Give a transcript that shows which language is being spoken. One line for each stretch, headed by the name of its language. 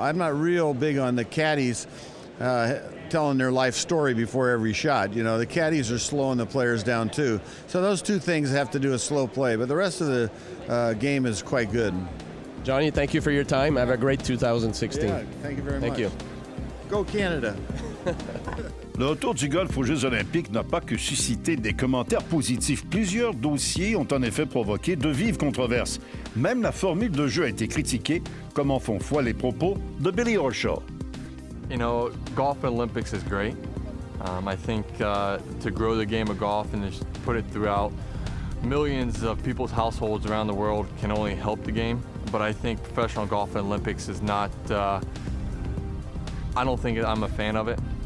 English: I'm not real big on the caddies telling their life story before every shot. You know, the caddies are slowing the players down too. So those 2 things have to do with slow play, but the rest of the game is quite good. Johnny, thank you for your time. Have a great 2016. Yeah, thank you very much. Thank you. Go Canada!
French: Le retour du golf aux Jeux olympiques n'a pas que suscité des commentaires positifs. Plusieurs dossiers ont en effet provoqué de vives controverses. Même la formule de jeu a été critiquée, comme en font foi les propos de Billy Horschel.
English: You know, golf Olympics is great. I think to grow the game of golf and just put it throughout millions of people's households around the world can only help the game. But I think professional golf Olympics is not, I don't think I'm a fan of it.